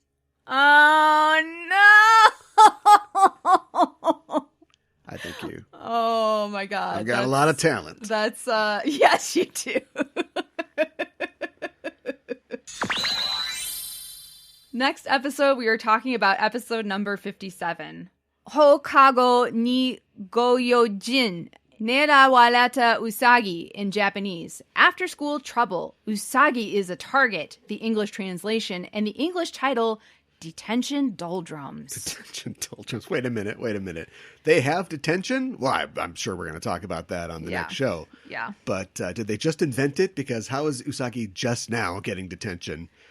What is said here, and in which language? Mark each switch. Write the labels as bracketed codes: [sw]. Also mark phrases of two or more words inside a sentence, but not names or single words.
[en] Oh, no! I think you. Oh, my God. I've got a lot of talent. That's, yes, you do. Next episode, we are talking about episode number 57. Hokago ni goyojin, nerawareta Usagi in Japanese. After school trouble. Usagi is a target, the English translation, and the English title, Detention Doldrums. Detention Doldrums. Wait a minute. They have detention? Well, I'm sure we're going to talk about that on the next show. Yeah. But did they just invent it? Because how is Usagi just now getting detention?